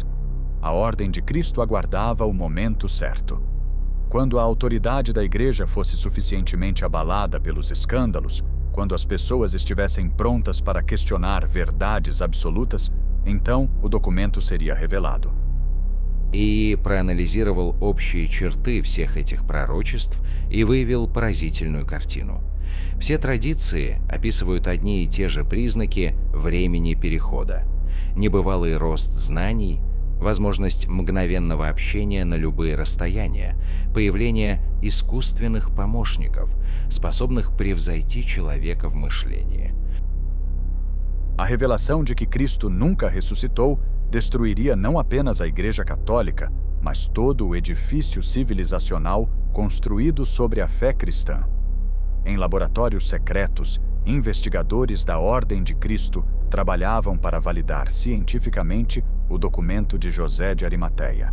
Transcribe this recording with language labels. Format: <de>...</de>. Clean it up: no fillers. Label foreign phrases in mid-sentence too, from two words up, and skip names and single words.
<pt>A Ordem de Cristo aguardava o momento certo. Quando a autoridade da Igreja fosse suficientemente abalada pelos escândalos, quando as pessoas estivessem prontas para questionar verdades absolutas, então o documento seria revelado.</pt> <ru>И проанализировал общие черты всех этих пророчеств и выявил поразительную картину. Все традиции описывают одни и те же признаки времени перехода. Небывалый рост знаний, возможность мгновенного общения на любые расстояния, появление искусственных помощников, способных превзойти человека в мышлении.</ru> <pt>A revelação de que Cristo nunca ressuscitou destruiria não apenas a Igreja Católica, mas todo o edifício civilizacional construído sobre a fé cristã. Em laboratórios secretos, investigadores da Ordem de Cristo trabalhavam para validar cientificamente o documento de José de Arimateia.</pt>